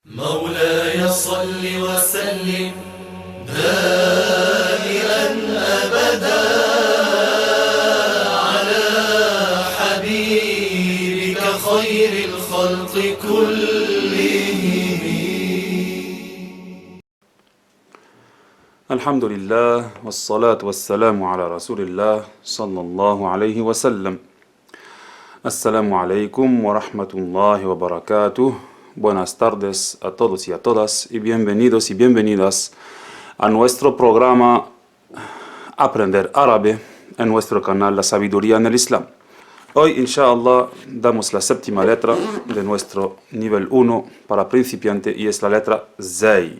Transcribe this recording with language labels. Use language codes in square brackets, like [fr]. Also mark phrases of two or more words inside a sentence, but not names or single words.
[ar] مولاي صل وسلم دائما أبدا على حبيبك خير الخلق كلهم. الحمد لله والصلاة والسلام على رسول الله صلى الله عليه وسلم. السلام عليكم ورحمة الله وبركاته. [es] Buenas tardes a todos y a todas y bienvenidos y bienvenidas a nuestro programa Aprender Árabe en nuestro canal La Sabiduría en el Islam. Hoy, inshallah, damos la séptima letra de nuestro nivel 1 para principiante y es la letra Zay.